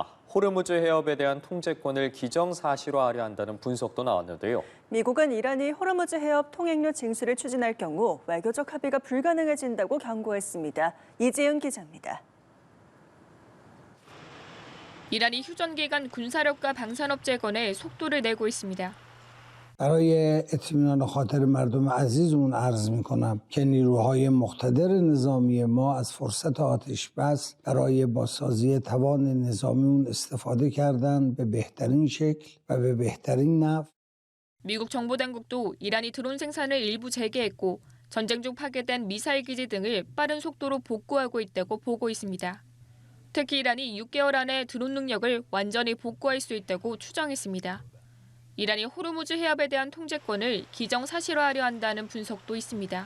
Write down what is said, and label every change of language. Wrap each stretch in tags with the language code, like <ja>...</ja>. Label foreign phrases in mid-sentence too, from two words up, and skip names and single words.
<ko>호르무즈 해협에 대한 통제권을 기정사실화하려 한다는 분석도 나왔는데요. 미국은 이란이 호르무즈 해협 통행료 징수를 추진할 경우 외교적 합의가 불가능해진다고 경고했습니다. 이지은 기자입니다. 이란이 휴전 기간 군사력과 방산업 재건에 속도를 내고 있습니다.</ko> <fa>برای اطمینان خاطر مردم عزیزمون عرض میکنم که نیروهای مقتدر نظامی ما از فرصت آتش بس برای بازسازی توان نظامیون استفاده کردن به بهترین شکل و به بهترین نحو.</fa> <ko>미국 정보당국도 이란이 드론 생산을 일부 재개했고 전쟁 중 파괴된 미사일 기지 등을 빠른 속도로 복구하고 있다고 보고 있습니다. 특히 이란이 6개월 안에 드론 능력을 완전히 복구할 수 있다고 추정했습니다. 이란이 호르무즈 해협에 대한 통제권을 기정사실화하려 한다는 분석도 있습니다.</ko>